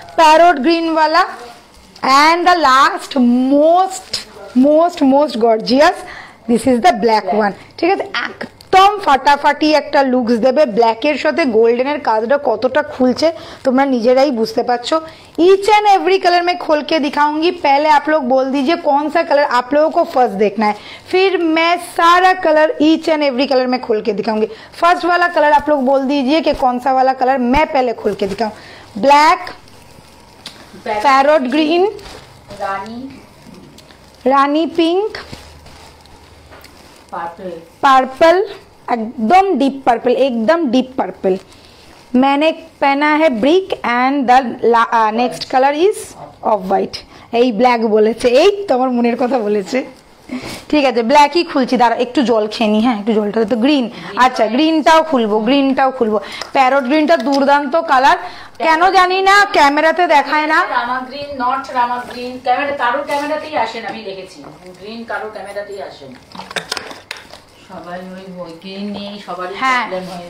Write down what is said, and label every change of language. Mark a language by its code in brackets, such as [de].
[en] parrot green ওয়ালা and the last most gorgeous, this is the black one, [bn] ঠিক আছে। একদম ফাটাফাটি একটা লুকস দেবে, ব্ল্যাকের সাথে গোল্ডেনের কাজটা কতটা খুলছে তোমরা নিজেরাই बुझते पारछो। [en] each and every [hi] कलर मैं खोल के दिखाऊंगी, पहले आप लोग बोल दीजिए कौन सा कलर आप लोगों को फर्स्ट देखना है, फिर मैं सारा colour each and every colour में खोल के दिखाऊंगी। फर्स्ट वाला कलर आप लोग बोल दीजिए कि कौन सा वाला कलर मैं पहले खोल के दिखाऊं। ब्लैक, पैरोट ग्रीन, रानी पिंक, पर्पल, एकदम डीप पर्पल, एकदम डीप पर्पल। मैंने पहना है brick and the next colour is of white. [bn] এই ব্ল্যাক বলেছে, এই তোমার মনের কথা বলেছে, ঠিক আছে। ব্ল্যাকই খুলছি, দাঁড়া একটু জল খেয়ে নি, হ্যাঁ একটু জলটা তো। গ্রিন, আচ্ছা গ্রিনটাও খুলবো, গ্রিনটাও খুলবো। প্যারট গ্রিনটা দুর্দান্ত কালার, কেন জানি না ক্যামেরাতে দেখায় না। রামা green, not Rama green, camera কারো ক্যামেরাতেই আসে না, আমি দেখেছি গ্রিন কারো ক্যামেরাতেই আসে না, সবাই ওই গ্রিন নিয়ে সবারই প্রবলেম হয়।